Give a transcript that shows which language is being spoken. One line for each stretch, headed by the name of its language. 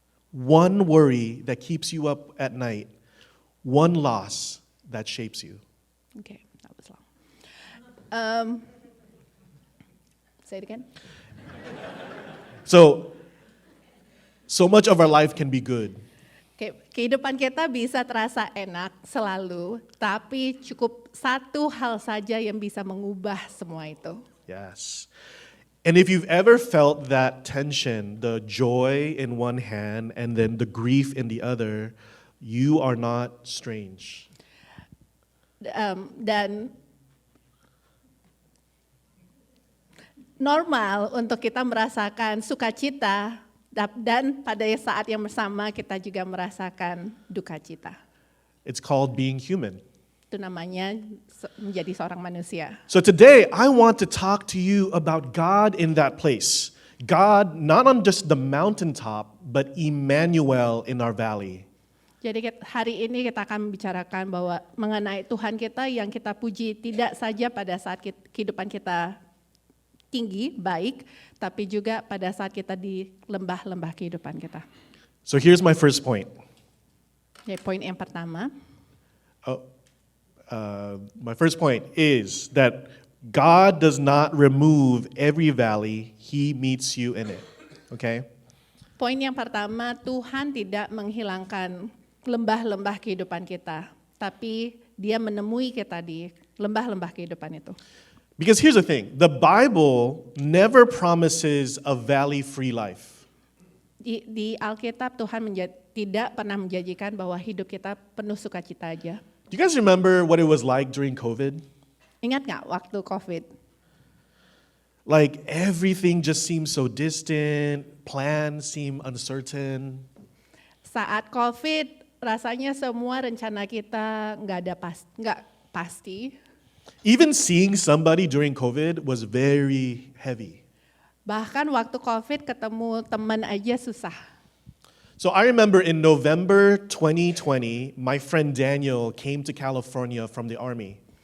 English: One worry that keeps you up at night. One loss that shapes you. Okay, that was long. Say it again. So much of our life can be good.
Indonesian: Oke, kehidupan kita bisa terasa enak selalu, tapi cukup satu hal saja yang bisa mengubah semua itu.
English: Yes. And if you've ever felt that tension, the joy in one hand and then the grief in the other, you are not strange.
Indonesian: Dan normal untuk kita merasakan sukacita dan pada saat yang bersama kita juga merasakan duka cita.
English: It's called being human.
Indonesian: Itu namanya menjadi seorang manusia.
English: So today, I want to talk to you about God in that place. God, not on just the mountaintop, but Emmanuel in our valley.
Indonesian: Jadi hari ini kita akan membicarakan bahwa mengenai Tuhan kita yang kita puji tidak saja pada saat kehidupan kita tinggi, baik, tapi juga pada saat kita di lembah-lembah kehidupan kita.
English: So here's my first point.
Indonesian: Jadi poin yang pertama,
English: My first point is that God does not remove every valley, He meets you in it. Okay?
Indonesian: poin yang pertama, Tuhan tidak menghilangkan lembah-lembah kehidupan kita, tapi Dia menemui kita di lembah-lembah kehidupan itu.
English: Because here's the thing, the Bible never promises a valley-free life.
Indonesian: Di Alkitab Tuhan tidak pernah menjanjikan bahwa hidup kita penuh sukacita aja.
English: Do you guys remember what it was like during COVID?
Indonesian: Ingat nggak waktu COVID?
English: Like everything just seemed so distant, plans seem uncertain.
Indonesian: Saat COVID, rasanya semua rencana kita nggak pasti.
English: Even seeing somebody during COVID was very heavy.
Indonesian: Bahkan waktu COVID ketemu teman aja susah.
English: So I remember in November 2020, my friend Daniel came to California from the army.